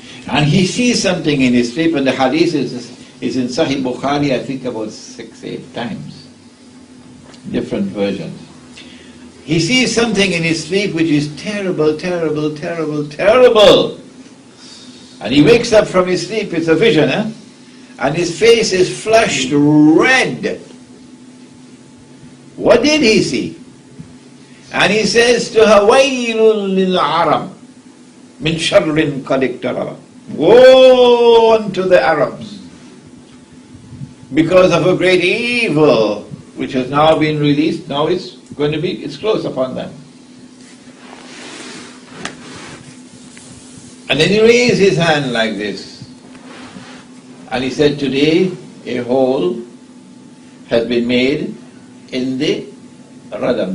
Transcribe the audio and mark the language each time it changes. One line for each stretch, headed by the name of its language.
English: And he sees something in his sleep, and the hadith is in Sahih Bukhari, I think about 6-8 times. Different versions. He sees something in his sleep which is terrible, terrible, terrible, terrible. And he wakes up from his sleep, it's a vision, and his face is flushed red. What did he see? And he says to her,
Arabic: وَيْلٌ لِلْعَرَبِ مِنْ شَرٍ قَدْ اقْتَرَبَ.
English: Woe unto the Arabs because of a great evil which has now been released. Now it's close upon them. And then he raised his hand like this, and he said, today a hole has been made in the radam.